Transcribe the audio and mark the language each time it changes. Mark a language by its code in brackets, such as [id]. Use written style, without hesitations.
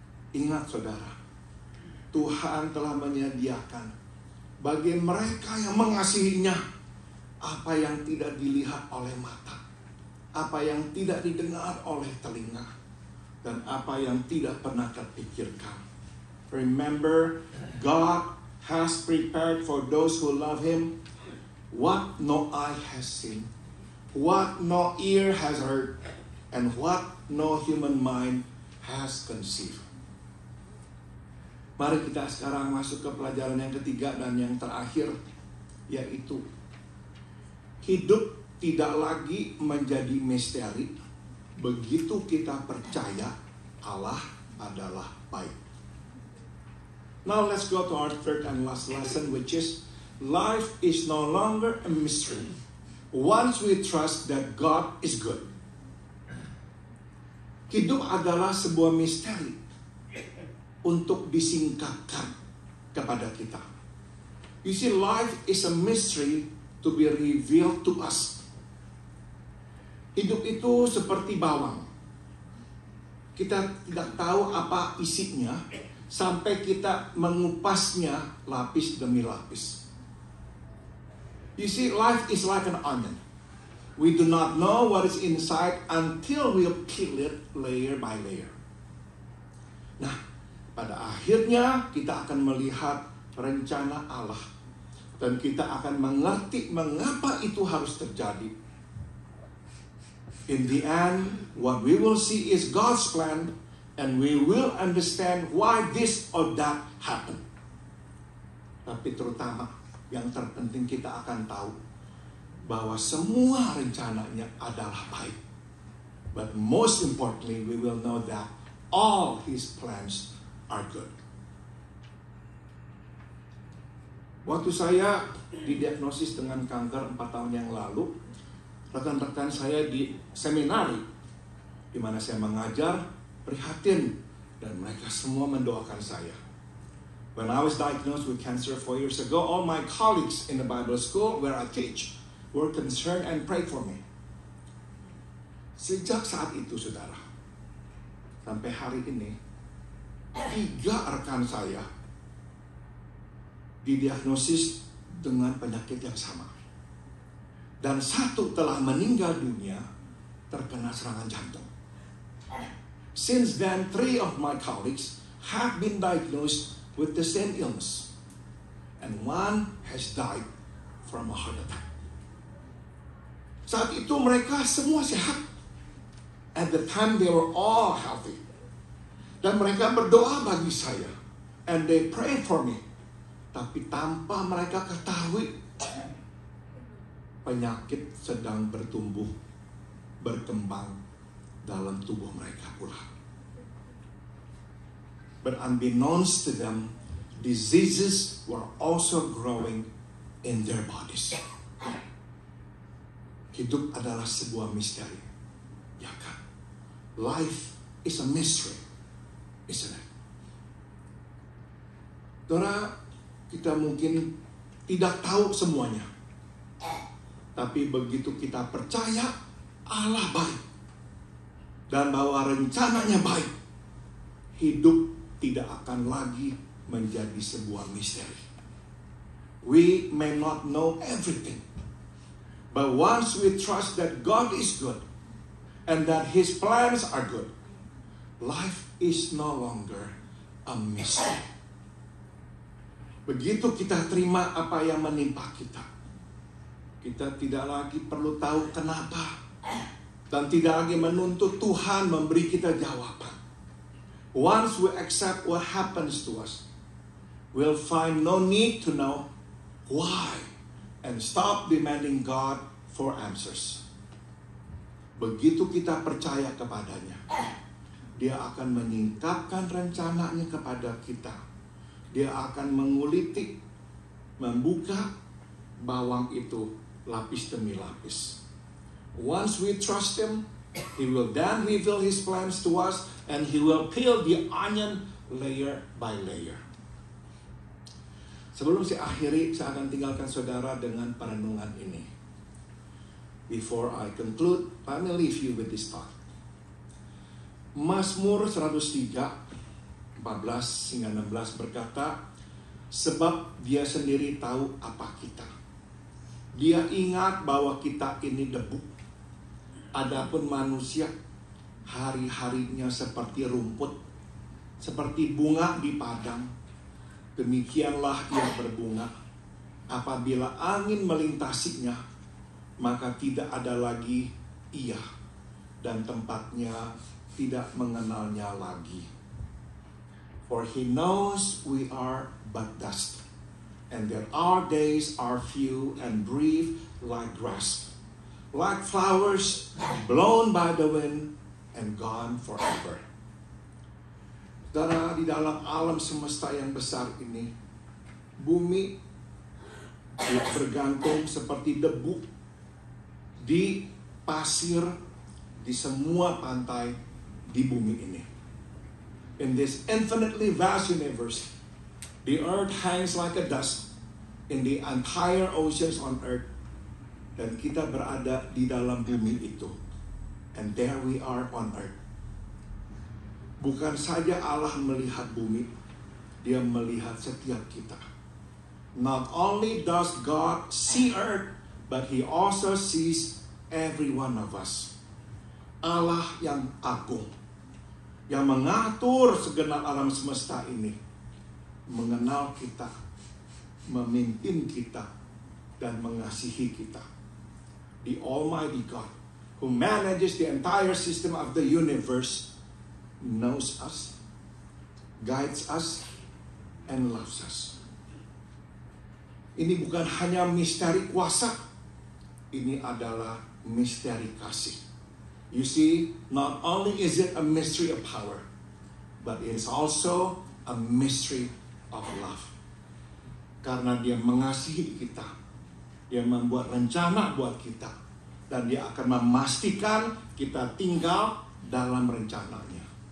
[id] Ingat saudara, Tuhan telah menyediakan bagi mereka yang mengasihinya apa yang tidak dilihat oleh mata, apa yang tidak didengar oleh telinga, dan apa yang tidak pernah terpikirkan. [en] Remember, God has prepared for those who love Him what no eye has seen, what no ear has heard, and what no human mind has conceived. [id] Mari kita sekarang masuk ke pelajaran yang ketiga dan yang terakhir, yaitu hidup tidak lagi menjadi misteri begitu kita percaya Allah adalah baik. [en] Now let's go to our third and last lesson, which is life is no longer a mystery once we trust that God is good. [id] Hidup adalah sebuah misteri untuk disingkapkan kepada kita. [en] You see, life is a mystery to be revealed to us. [id] Hidup itu seperti bawang. Kita tidak tahu apa isinya sampai kita mengupasnya lapis demi lapis. [en] You see, life is like an onion. We do not know what is inside until we peel it layer by layer. [id] Nah, pada akhirnya kita akan melihat rencana Allah. Dan kita akan mengerti mengapa itu harus terjadi. [en] In the end, what we will see is God's plan, and we will understand why this or that happened. [id] Tapi terutama, yang terpenting kita akan tahu bahwa semua rencananya adalah baik. [en] But most importantly, we will know that all His plans are good. [id] Waktu saya didiagnosis dengan kanker 4 tahun yang lalu, rekan-rekan saya di seminari, di mana saya mengajar, prihatin, dan mereka semua mendoakan saya. [en] When I was diagnosed with cancer 4 years ago, all my colleagues in the Bible school where I teach were concerned and prayed for me. [id] Sejak saat itu, saudara, sampai hari ini, 3 rekan saya didiagnosis dengan penyakit yang sama. Dan 1 telah meninggal dunia terkena serangan jantung. [en] Since then, 3 of my colleagues have been diagnosed with the same illness. And 1 has died from a heart attack. [id] Saat itu mereka semua sehat. [en] At the time they were all healthy. [id] Dan mereka berdoa bagi saya. [en] And they prayed for me. [id] Tapi tanpa mereka ketahui, penyakit sedang bertumbuh, berkembang dalam tubuh mereka pula. [en] But unbeknownst to them, diseases were also growing in their bodies. [id] Hidup adalah sebuah misteri, ya kan? [en] Life is a mystery, isn't it? [id] Saudara, kita mungkin tidak tahu semuanya. Tapi begitu kita percaya Allah baik dan bahwa rencananya baik, hidup tidak akan lagi menjadi sebuah misteri. [en] We may not know everything, but once we trust that God is good and that His plans are good, life is no longer a mystery. [id] Begitu kita terima apa yang menimpa kita, kita tidak lagi perlu tahu kenapa, dan tidak lagi menuntut Tuhan memberi kita jawaban. [en] Once we accept what happens to us, we'll find no need to know why and stop demanding God for answers. [id] Begitu kita percaya kepadanya, Dia akan menyingkapkan rencananya kepada kita. Dia akan menguliti, membuka bawang itu lapis demi lapis. [en] Once we trust Him, He will then reveal His plans to us, and He will peel the onion layer by layer. [id] Sebelum saya akhiri, saya akan tinggalkan saudara dengan perenungan ini. [en] Before I conclude, let me leave you with this thought. [id] Mazmur 103 14 hingga 16 berkata, sebab Dia sendiri tahu apa kita. Dia ingat bahwa kita ini debu. Adapun manusia, hari-harinya seperti rumput, seperti bunga di padang. Demikianlah ia berbunga. Apabila angin melintasinya, maka tidak ada lagi ia, dan tempatnya tidak mengenalnya lagi. [en] For he knows we are but dust, and that our days are few and brief like grass, like flowers blown by the wind and gone forever. [id] Saudara, di dalam alam semesta yang besar ini, bumi bergantung seperti debu di pasir di semua pantai di bumi ini. [en] In this infinitely vast universe, the earth hangs like a dust in the entire oceans on earth. [id] Dan kita berada di dalam bumi itu. [en] And there we are on earth. [id] Bukan saja Allah melihat bumi, Dia melihat setiap kita. [en] Not only does God see earth, but He also sees every one of us. [id] Allah yang agung, yang mengatur segenap alam semesta ini, mengenal kita, memimpin kita, dan mengasihi kita. [en] The Almighty God, who manages the entire system of the universe, knows us, guides us, and loves us. [id] Ini bukan hanya misteri kuasa, ini adalah misteri kasih. [en] You see, not only is it a mystery of power, but it is also a mystery of love. [id] Karena Dia mengasihi kita, Dia membuat rencana buat kita, dan Dia akan memastikan kita tinggal dalam rencananya.